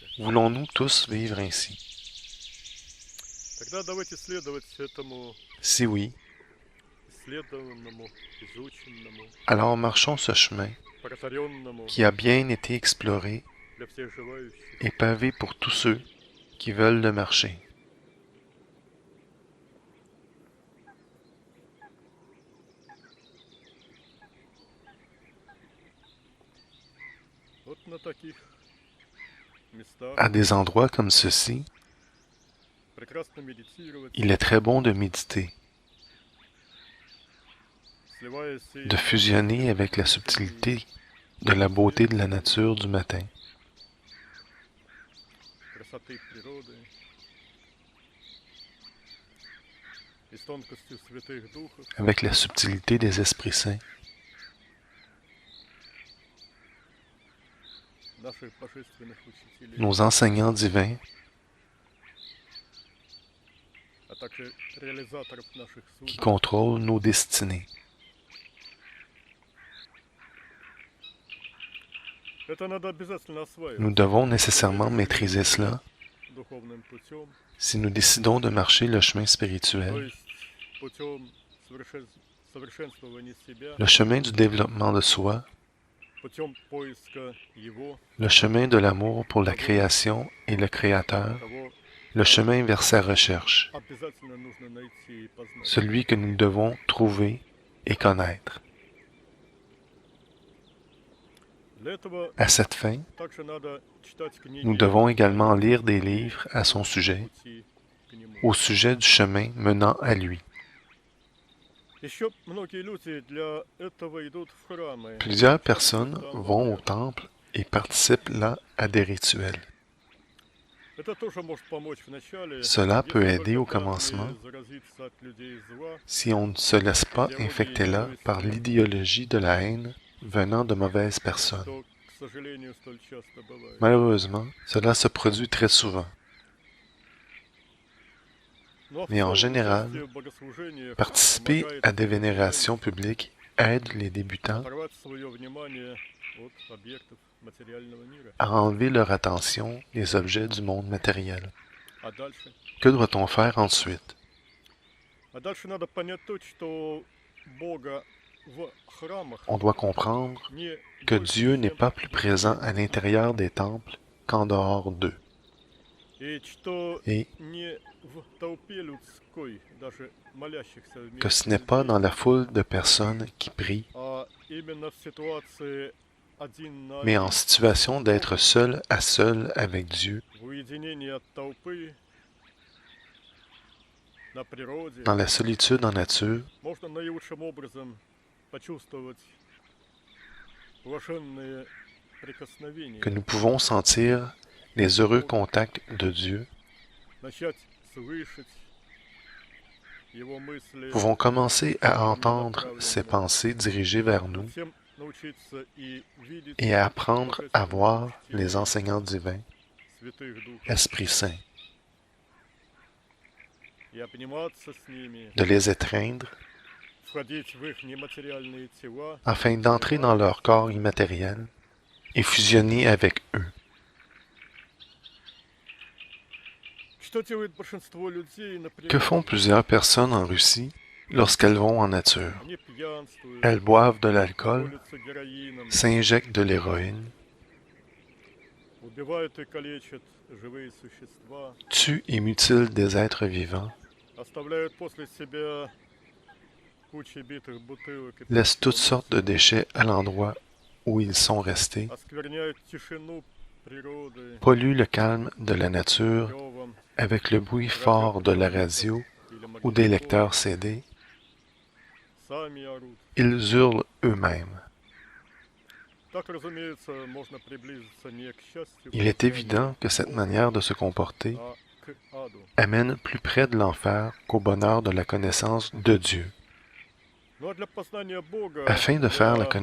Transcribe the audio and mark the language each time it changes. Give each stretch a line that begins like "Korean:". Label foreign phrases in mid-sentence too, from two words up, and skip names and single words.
French: Voulons-nous tous vivre ainsi?
Russian: Тогда давайте следовать этому
French: Si oui,
Russian: исследованному, изученному,
French: alors marchons ce chemin
Russian: протаренному
French: qui a bien été exploré
Russian: для всех желающих.
French: et pavé pour tous ceux qui veulent le marcher.
Russian: Вот на таких местах
French: À des endroits comme ceci,
Russian: прекрасно медитировать,
French: il est très bon de méditer,
Russian: сливаясь
French: de fusionner avec la subtilité de la beauté de la nature du matin,
Russian: красоты природы, и с тонкостью святых духов,
French: avec la subtilité des esprits saints,
Russian: наших божественных учителей,
French: nos enseignants divins,
Russian: а также реализаторов наших
French: qui
Russian: судеб.
French: contrôlent nos destinées.
Russian: Это надо обязательно осваивать
French: Nous devons nécessairement maîtriser cela
Russian: духовным путем,
French: si nous décidons de marcher le chemin
Russian: то
French: spirituel,
Russian: есть путем совершенствования себя,
French: le chemin du développement de soi,
Russian: путем поиска Его,
French: le chemin de l'amour pour la création et le Créateur,
Russian: того
French: le chemin vers sa recherche,
Russian: обязательно нужно найти и познать.
French: celui que nous devons trouver et connaître.
Russian: Для этого
French: À cette fin,
Russian: также надо читать книги
French: nous devons également lire des livres à son sujet,
Russian: пути к Нему.
French: au sujet du chemin menant à lui.
Russian: Еще многие люди для этого идут в храмы.
French: Plusieurs personnes vont au temple et participent là à des rituels.
Russian: Это тоже может помочь в начале.
French: Cela peut
Russian: если
French: aider au
Russian: только так
French: commencement
Russian: не заразиться от людей зла,
French: si on ne se laisse pas infecter là par l'idéologie de la haine venant de mauvaises personnes.
Russian: что, к сожалению, столь часто бывает.
French: Malheureusement, cela se produit très souvent.
Russian: Но в
French: Mais en
Russian: целом
French: général,
Russian: участие в богослужениях
French: participer
Russian: помогает
French: à des vénérations publiques aide les débutants
Russian: оторвать свое внимание от объектов материального мира.
French: à enlever leur attention des objets du monde matériel.
Russian: А дальше?
French: Que doit-on faire ensuite?
Russian: А дальше надо понять то, что Бога в храмах
French: On doit comprendre
Russian: не
French: que
Russian: больше,
French: Dieu n'est
Russian: чем
French: pas plus présent à l'intérieur des temples qu'en dehors d'eux,
Russian: и что
French: et
Russian: не в толпе людской, даже молящихся
French: que
Russian: вместе
French: ce n'est pas dans la foule de personnes qui prient,
Russian: а именно в ситуации один на
French: mais
Russian: один,
French: en situation d'être seul à seul avec Dieu,
Russian: в уединении от толпы, на природе,
French: dans la solitude en nature,
Russian: можно наилучшим образом почувствовать блаженные прикосновения,
French: que nous pouvons sentir les heureux contacts de Dieu,
Russian: начать слышать Его мысли,
French: pouvons commencer à entendre ses pensées dirigées vers nous
Russian: затем научиться и видеть
French: et à apprendre à voir les enseignants divins,
Russian: святых духов
French: Esprit Saint,
Russian: и обниматься с ними,
French: de les étreindre
Russian: входить в их нематериальные тела,
French: afin d'entrer dans leur corps immatériel et fusionner avec eux.
Russian: Что делает большинство людей, например,
French: Que font plusieurs personnes en Russie lorsqu'elles vont en nature?
Russian: они пьянствуют,
French: Elles boivent de l'alcool,
Russian: колются героином,
French: s'injectent de l'héroïne,
Russian: убивают и калечат живые существа,
French: tuent et mutilent des êtres vivants,
Russian: оставляют после себя кучи битых бутылок и
French: laissent toutes
Russian: пустых,
French: sortes de déchets à l'endroit où ils sont restés,
Russian: оскверняют тишину природы
French: polluent le calme de la nature
Russian: ревом
French: avec le bruit fort de la radio
Russian: или
French: ou des
Russian: магнитофона,
French: lecteurs CD,
Russian: сами орут.
French: ils hurlent eux-mêmes.
Russian: Так, разумеется, можно приблизиться не к счастью,
French: Il est évident que cette manière de se comporter
Russian: а к аду.
French: amène plus près de l'enfer qu'au bonheur de la connaissance de Dieu.
Russian: Ну, а для познания Бога,
French: Afin de faire la
Russian: для